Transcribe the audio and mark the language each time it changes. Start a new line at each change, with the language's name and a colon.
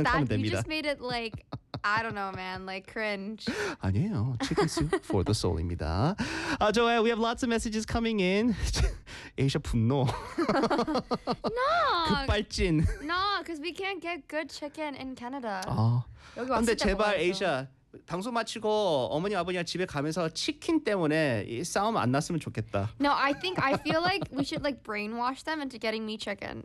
English: That, you just made it like, I don't know, man, like cringe.
Korean: 아니에요.
English: Chicken soup for the soul입니다. Joelle, we have lots of messages coming in. Asia 분노. No.
Korean: 급발진.
English: No, because we can't get good chicken in Canada.
Korean: 아. 근데 제발 Asia. 방송 마치고 어머니 아버님 집에 가면서 치킨 때문에 싸움 안 났으면 좋겠다.
English: No, I think I feel like we should like brainwash them into getting me chicken.